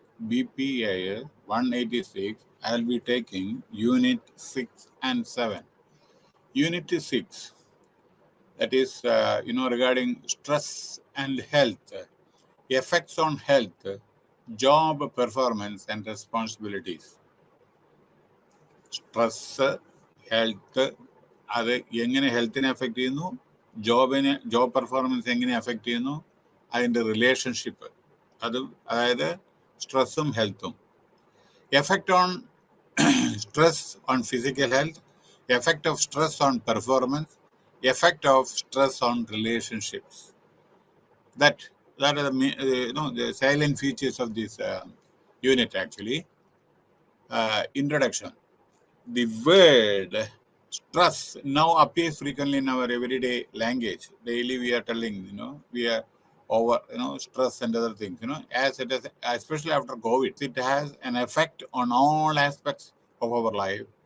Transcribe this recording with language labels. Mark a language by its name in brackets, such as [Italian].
[English] BPAS 186, I'll be taking unit 6 and 7. Unit 6, that is, regarding stress and health, effects on health, job performance and responsibilities. [Malayalam] Stress, health, അത് എങ്ങനെ ഹെൽത്തിനെ effect ചെയ്യുന്നു, job performance എങ്ങനെ effect ചെയ്യുന്നു, അതിൻ്റെ relationship, അതായത് സ്ട്രെസ്സും ഹെൽത്തും. [English] Effect on stress on physical health, effect of stress on performance, effect of stress on relationships. That are the salient features of this unit actually. Introduction. The word stress now appears frequently in our everyday language. Daily we are telling, we are over, stress and other things, as it is, especially after COVID, it has an effect on all aspects of our life.